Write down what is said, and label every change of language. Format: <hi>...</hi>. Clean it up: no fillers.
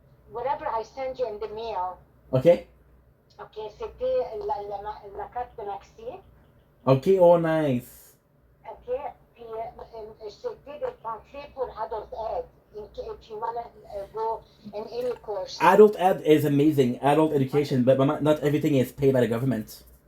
<en>Whatever I send you in the mail. Okay.</en> <fr>Okay, c'était la carte de Maxi.</fr> <en>Okay, oh nice.</en> <fr>Okay, puis c'était des pamphlets pour Adult Ed.</fr> <en>If you want to go in any course. Adult ed is amazing, adult education, but not everything is paid by the government.</en>